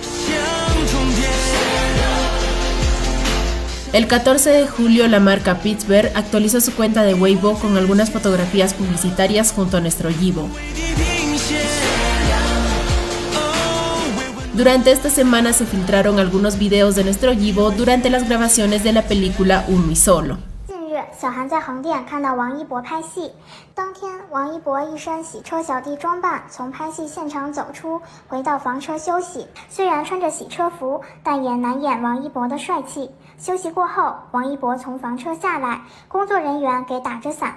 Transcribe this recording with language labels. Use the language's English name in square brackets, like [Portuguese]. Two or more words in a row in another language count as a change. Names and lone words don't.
[Spanish] El 14 de julio la marca Pittsburgh actualizó su cuenta de Weibo con algunas fotografías publicitarias junto a nuestro Yibo. Durante esta semana se filtraron algunos videos de nuestro Yibo durante las grabaciones de la película Un Mi Solo. [Chinese] 小韩在横店看到王一博拍戏，当天王一博一身洗车小弟装扮从拍戏现场走出，回到房车休息。虽然穿着洗车服，但也难掩王一博的帅气。休息过后，王一博从房车下来，工作人员给打着伞。